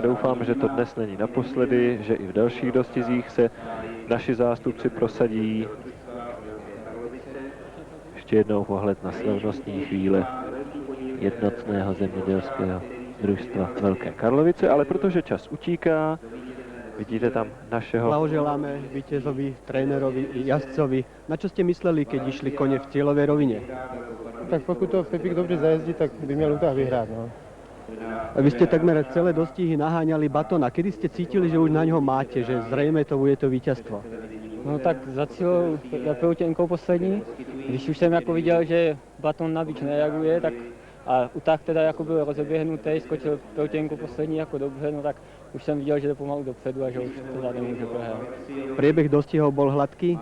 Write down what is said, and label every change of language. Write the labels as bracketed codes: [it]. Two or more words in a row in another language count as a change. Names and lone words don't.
[cs] Doufám, že to dnes není naposledy, že i v dalších dostizích se naši zástupci prosadí. Ještě jednou pohled na slavnostní chvíle jednotného zemědělského družstva Velké Karlovice, ale protože čas utíká, vidíte tam našeho... [sk] Blahoželáme vítězovi, trénerovi i jazdcovi. Na čo ste mysleli, keď išli kone v cieľovej rovine? [cs] Tak pokud to Pepík dobře zajezdí, tak by měl útah vyhrát. No. [sk] A vy ste takmer celé dostihy naháňali Batona. Kedy ste cítili, že už na ňo máte, že zrejme to bude to víťazstvo? [cs] No tak zacílil Peutěnkou poslední. Když už jsem jako viděl, že Baton na bič nereaguje, tak a utáh teda jako byl rozeběhnutý, skočil Peutěnku poslední jako dobře, no tak už jsem viděl, že jde pomalu dopředu a že už teda nemůže prohrát. [sk] Priebeh dostihov bol hladký?